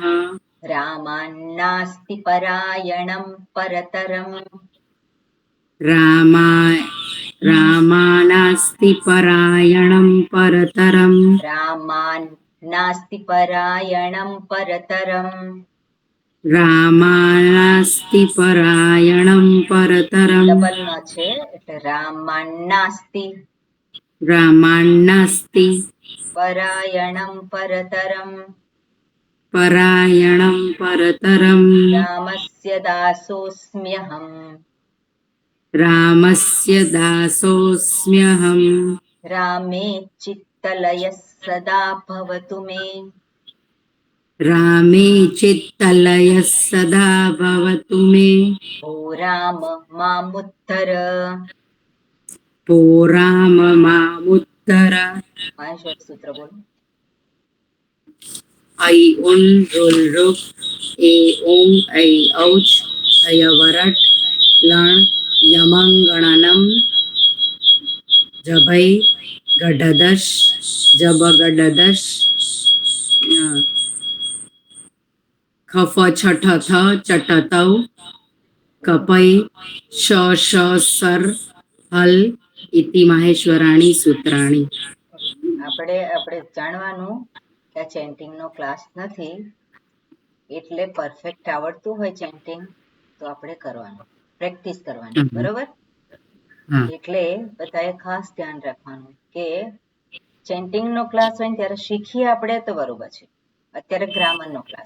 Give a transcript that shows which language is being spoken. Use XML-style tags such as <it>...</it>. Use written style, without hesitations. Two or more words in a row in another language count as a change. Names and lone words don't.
<sa>रामान्नास्ति परायणं परतरम् रामाय रामानास्ति परायणं परतरं रामान् नास्ति परायणं परतरम् रामानास्ति परायणं परतरं</sa> <gu>ડબલ ન છે એટલે</gu> <sa>रामान् नास्ति रामान्नास्ति परायणम् परतरम् परायणं परतरं रामस्य दासोऽस्म्यहम् रामस्य दासोऽस्म्यहम् रामे चित्तलयः सदा भवतु मे रामे चित्तलयः सदा भवतु मे ओ राम मामुत्तर भो राम मामुत्तर</sa> <gu>મહેશ્વર સૂત્ર બોલો</gu> <sa>ऐ उन् रुल् रुक् ए ओं ऐ औच् अयवरट् लण् यमङ्गणनं जभै गडदश् जबगडदश् खफ छठ थ चटतौ कपै श श सर हल इति माहेश्वराणि सूत्राणि</sa> <gu>આપણે જાણવાનું કે આ ચેન્ટિંગ નો ક્લાસ નથી એટલે પરફેક્ટ આવડતું હોય ચેન્ટિંગ તો આપણે કરવાનું પ્રેક્ટિસ કરવાની બરોબર હા એટલે બધાએ ખાસ ધ્યાન રાખવાનું કે ચેન્ટિંગ નો ક્લાસ હોય ને ત્યારે શીખીએ આપણે તો બરોબર છે અત્યારે ગ્રામર નો ક્લાસ</gu>